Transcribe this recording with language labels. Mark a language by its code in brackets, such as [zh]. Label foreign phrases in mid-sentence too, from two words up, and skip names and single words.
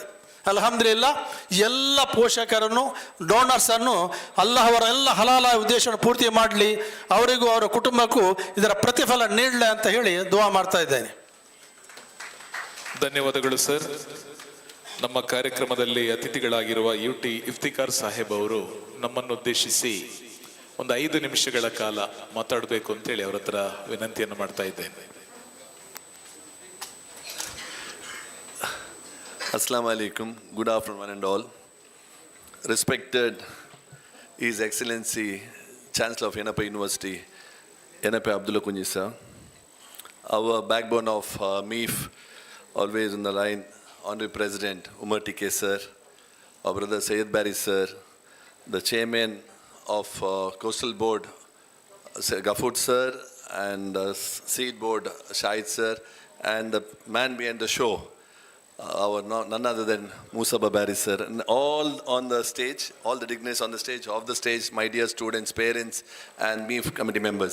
[kn] ಅಲ್ಹಮ್ದುಲಿಲ್ಲಾ ಎಲ್ಲ ಪೋಷಕರನ್ನು ಡೋನರ್ಸನ್ನು ಅಲ್ಲಾಹವರ ಎಲ್ಲ ಹಲಾಲ ಉದ್ದೇಶವನ್ನು ಪೂರ್ತಿ ಮಾಡಲಿ, ಅವರಿಗೂ ಅವರ ಕುಟುಂಬಕ್ಕೂ ಇದರ ಪ್ರತಿಫಲ ನೀಡಲಿ ಅಂತ ಹೇಳಿ ದುವಾ ಮಾಡ್ತಾ ಇದ್ದೇನೆ. ಧನ್ಯವಾದಗಳು ಸರ್. ನಮ್ಮ ಕಾರ್ಯಕ್ರಮದಲ್ಲಿ ಅತಿಥಿಗಳಾಗಿರುವ UT ಇಫ್ತಿಕಾರ್ ಸಾಹೇಬ್ ಅವರು ನಮ್ಮನ್ನು ಉದ್ದೇಶಿಸಿ ಒಂದು 5 ನಿಮಿಷಗಳ ಕಾಲ ಮಾತಾಡಬೇಕು ಅಂತೇಳಿ ಅವರ ಹತ್ರ ವಿನಂತಿಯನ್ನು ಮಾಡ್ತಾ ಇದ್ದೇನೆ. [ar] السلام عليكم. [en] Good afternoon, one and all. Respected His Excellency Chancellor of Yenape University, Yenape Abdullah Kunji sir, our backbone of MEEF, always in the line, Honorable President Umar TK sir, our brother Syed Bari sir, the Chairman of Coastal Board, Ghafoor sir, and Seed Board Shahid sir, and the man behind the show, none other than Musa Babari sir, and all on the stage, all the dignitaries on the stage, off the stage, my dear students, parents, and MEEF committee members.